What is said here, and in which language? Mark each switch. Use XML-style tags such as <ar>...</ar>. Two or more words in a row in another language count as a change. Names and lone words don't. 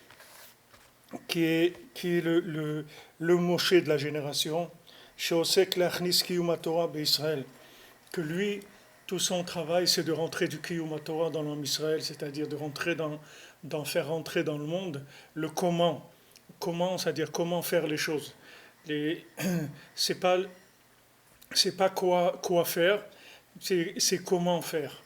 <fr>qui est le Moshe de la génération,</fr> <he>שעוסק להכניס קיום תורה בישראל,</he> <fr>que lui, tout son travail, c'est de rentrer du</fr> <he>קיום תורה</he> <fr>dans l'homme Israël, c'est-à-dire de rentrer d'en faire rentrer dans le monde le comment, c'est-à-dire comment faire les choses. C'est pas quoi faire, c'est comment faire.</fr>